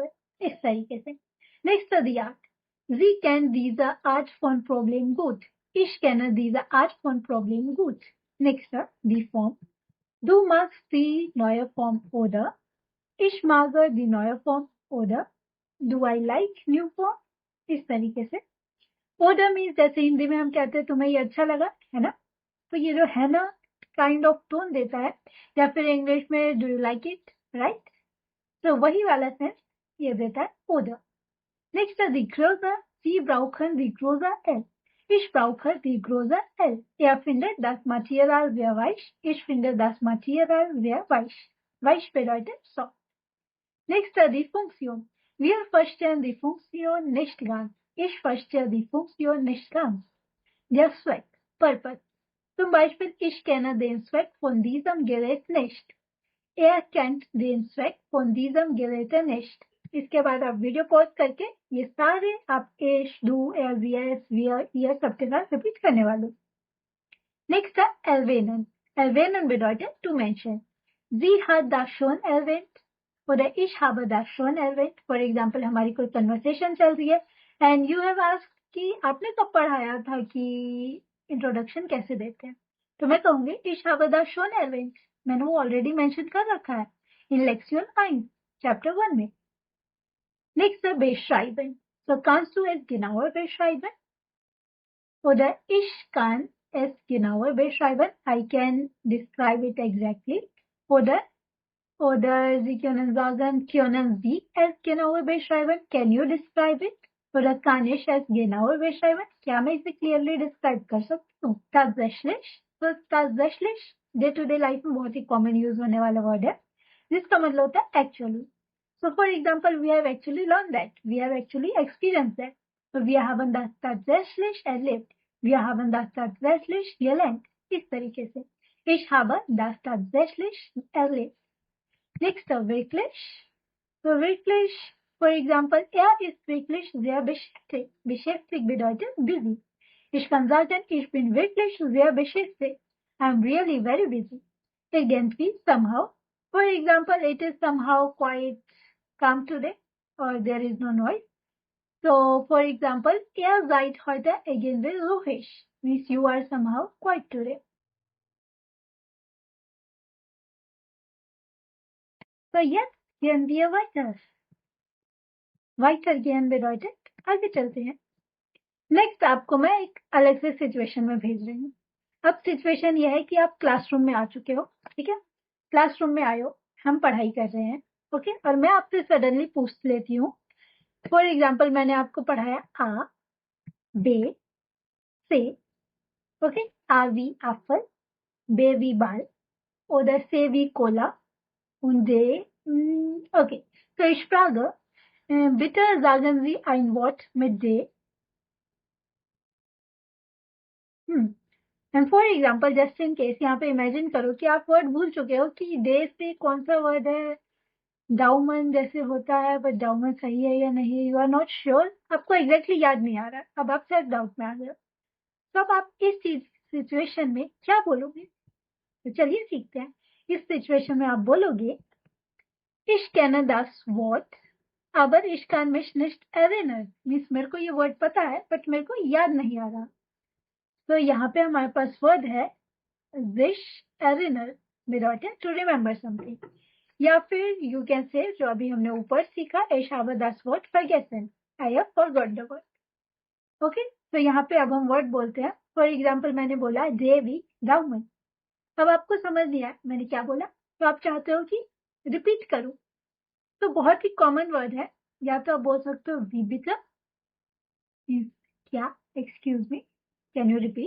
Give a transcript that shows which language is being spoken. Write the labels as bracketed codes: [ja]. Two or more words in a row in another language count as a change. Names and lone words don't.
[hi] इस तरीके से. [de] Nächste die Art. Sie kennt diese Art von Problem gut. Ich kenne diese Art von Problem gut. Nächste die Form. Du magst die neue Form oder ich mag die neue Form oder [en] do I like new form. [hi] इस तरीके से. Oder means जैसे हिंदी में हम कहते हैं तुम्हें ये अच्छा लगा है ना, तो ये जो है ना [en] kind of tone [hi] देता है. या फिर इंग्लिश में [en] do you like it, right. [hi] तो वही वाला सेंस ये देता है oder. [de] Next die Größe. Sie brauchen die Größe L. Ich brauche die Größe L. Er findet das Material sehr weich. Ich finde das Material sehr weich. Weich bedeutet soft. Next die Funktion. Wir verstehen die Funktion nicht ganz. Ich verstehe die Funktion nicht ganz. Der Zweck. Purpose. Zum Beispiel, ich kenne den Zweck von diesem Gerät nicht. Er kennt den Zweck von diesem Gerät nicht. [hi] इसके बाद आप [en] video pause [hi] करके ये सारे आप एश, डू, एस, यस, वियर, ईयर सबके साथ रिपीट करने वाले. [de] नेक्स्ट है erwähnen. erwähnen bedeutet [en] to mention. [de] Sie hat das schon erwähnt oder ich habe das schon erwähnt. [en] for example [hi] हमारी कोई कन्वर्सेशन चल रही है [en] and you have asked [hi] कि आपने कब पढ़ाया था कि इंट्रोडक्शन कैसे देते हैं, तो मैं कहूंगी [de] ich habe das schon erwähnt. [hi] मैंने वो [en] already mention [hi] कर रखा है इन लेक्शन 1 चैप्टर 1 में. Next है beschreiben. [de] So kannst du es genauer beschreiben? Oder ich kann es genauer beschreiben. [en] I can describe it exactly. [de] Oder Sie können sagen, können Sie es genauer beschreiben? Can you describe it? Oder kann ich es genauer beschreiben? [hi] क्या मैं इसे [en] clearly describe [hi] कर सकती हूँ? Tatsächlich. So tatsächlich [en] day to day life [hi] में बहुत ही [en] common use [hi] होने वाला word है. जिसका मतलब होता है एक्चुअली. [en] So for example, we have actually learned that. We have actually experienced that. [de] So wir haben das tatsächlich erlebt. Wir haben das tatsächlich gelernt. [hi] इस तरीके से. [de] Ich habe das tatsächlich erlebt. Next, wirklich. So wirklich, [en] for example, [de] ist wirklich sehr beschäftigt. Beschäftigt bedeutet busy. Ich kann sagen, ich bin wirklich sehr beschäftigt. [en] I'm really very busy. Irgendwie, somehow. For example, it is somehow quite calm today or there is no noise. So, for example, [de] seid heute irgendwie ruhig. [en] Means you are somehow quiet today. So, [de] jetzt gehen wir weiter. Weiter gehen bedeutet [hi] आगे चलते हैं. नेक्स्ट आपको मैं एक अलग से सिचुएशन में भेज रही हूँ. अब सिचुएशन यह है कि आप क्लासरूम में आ चुके हो. ठीक है, क्लासरूम में आए हो, हम पढ़ाई कर रहे हैं. ओके, और मैं आपसे सडनली पूछ लेती हूँ. [en] for example, [hi] मैंने आपको पढ़ाया [de] A B C. ओके, A wie Apfel, B wie Ball oder C wie Cola und D. Okay, so ich frage, bitte sagen Sie ein Wort mit D. [en] and for example, just in case, [hi] यहाँ पे इमेजिन करो कि आप वर्ड भूल चुके हो कि डे से कौन सा वर्ड है. डाउमन जैसे होता है, बट डाउमन सही है या नहीं, [en] you are not sure. [hi] आपको एग्जैक्टली याद नहीं आ रहा. अब आप [en] self doubt [hi] में आ गए. तो अब आप इस चीज सिचुएशन में क्या बोलोगे? तो चलिए सीखते हैं. इस सिचुएशन में आप बोलोगे, [de] Ich kenne das Wort, aber ich kann mich nicht erinnern. [hi] मीन्स मेरे को ये वर्ड पता है बट मेरे को याद नहीं आ रहा. तो यहाँ पे हमारे पास वर्ड है wish [de] erinnern bedeutet [en] to remember something. [hi] या फिर [en] you can say, [hi] जो अभी हमने ऊपर सीखा, [de] ich habe das Wort vergessen. [en] I have forgot the word. [hi] ओके, तो यहाँ पे अब हम वर्ड बोलते हैं. फॉर एग्जाम्पल, मैंने बोला [de] D wie Daumen. [hi] अब आपको समझ नहीं आया मैंने क्या बोला, तो आप चाहते हो कि रिपीट करूं. तो बहुत ही कॉमन वर्ड है. या तो आप बोल सकते हो [de] wie bitte, [hi] क्या, [en] excuse me, can you repeat.